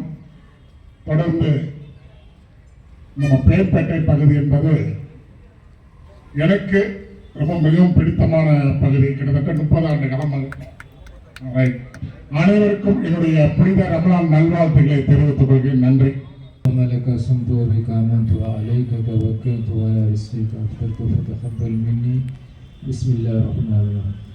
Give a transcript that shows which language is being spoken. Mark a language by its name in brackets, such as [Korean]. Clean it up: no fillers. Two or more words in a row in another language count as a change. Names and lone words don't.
[Tamil] தொடர்ந்து நம்ம பேர்பேட்டை பகுதி என்பது எனக்கு ரொம்ப மிகவும் பிடித்தமான பகுதி. கிட்டத்தட்ட 30 ஆண்டு காலமாக Right. அனைவருக்கும் என்னுடைய புனித ரமலான் நல்வாழ்த்துக்களை தெரிவித்துக் கொள்கிறேன். நன்றி. [Arabic] لك صمت وبك آمنت وعليك توكلت وعلى رزقك أفطرت فتقبل مني بسم الله الرحمن الرحيم.